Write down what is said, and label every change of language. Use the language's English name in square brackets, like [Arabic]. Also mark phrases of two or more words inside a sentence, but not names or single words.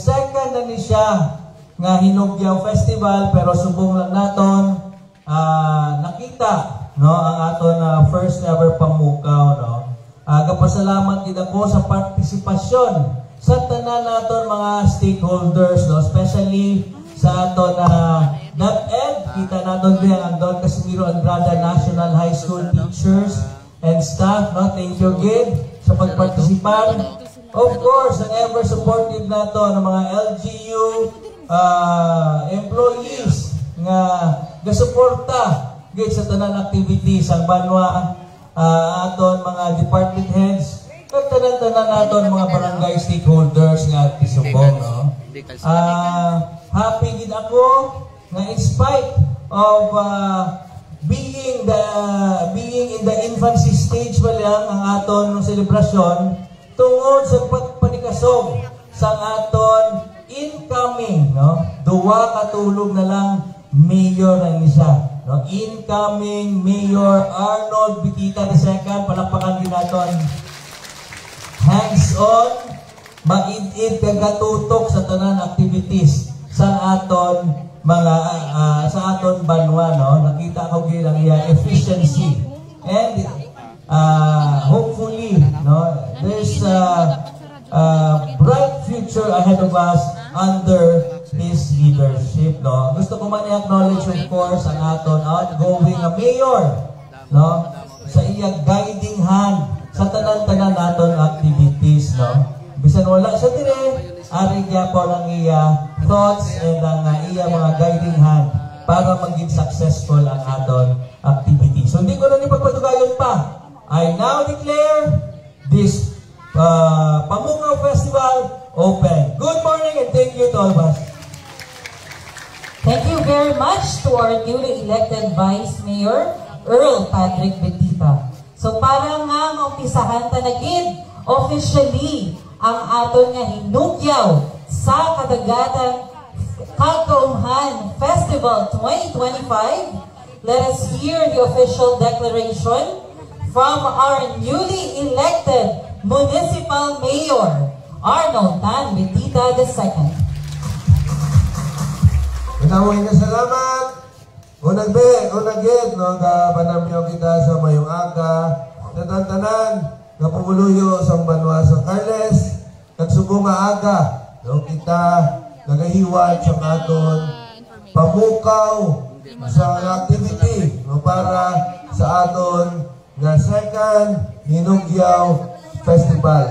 [Hiligaynon] Second na ni siya nga Hinugyaw Festival, pero subong lang naton nakita, no, ang aton [English] first ever [Hiligaynon] Pamukaw, no. Kapasalamat gid ako sa partisipasyon sa tanan naton mga stakeholders, no, especially sa aton DepEd. Kita naton din ang Don Casimiro Andrada National High School [English] teachers and staff, [Hiligaynon] no. [English] Thank you [Hiligaynon] gid sa pagpartisipan. Of course, ang [English] ever supportive [Hiligaynon] nato ng mga [English] LGU employees [Hiligaynon] nga gasuporta gid sa tanan activities ang banwa, aton mga [English] department heads, [Hiligaynon] kag tanan-tanan naton mga barangay stakeholders nga tisubong, no. Happy gid ako nga [English] in spite of being in the infancy stage [Hiligaynon] pa lang ang aton selebrasyon tungod sa panikasog sa aton incoming, no, duwa ka tulog na lang mayor na siya, no? [English] Incoming Mayor Arnold Betita II. [Hiligaynon] Palakpakan din naton. Hands-on, maid-id kagatutok sa tanan activities sa aton mga sa aton banwa, no. Nakita ko gid ang iya [English] efficiency, and hopefully, no, there's bright future ahead of us under his leadership, no. [Hiligaynon] Gusto ko man i-acknowledge, of course, ang aton outgoing mayor, no, sa iya [English] guiding hand [Hiligaynon] sa tanan-tanan naton activities, no. Bisan wala siya dire, ari gyapon ang iya [English] thoughts and [Hiligaynon] ang iya mga [English] guiding hand [Hiligaynon] para maging successful ang aton activities. So hindi ko na ni pagpatugayon pa. [English] I now declare this Pamukaw Festival open. Good morning and thank you to all of us. Thank you very much to our newly elected Vice Mayor, Earl Patrick Betita. [Hiligaynon] So para nga maumpisahan tanagid officially ang aton nga Hinugyaw sa Kadagatan Kagkaumhan Festival 2025, [English] let us hear the official declaration from our newly elected Municipal Mayor, Arnold Tan Betita II. [Filipino] Maraming salamat. [Hiligaynon] Unag no, kapanamyaw kita sa mayong aga, tanan-tanan, napumuluyo sa banwa sa Carles, nagsubong nga aga, no, kita nagahiwat sa aton pamukaw sa activity, no, para sa aton nga second Hinugyaw Festival.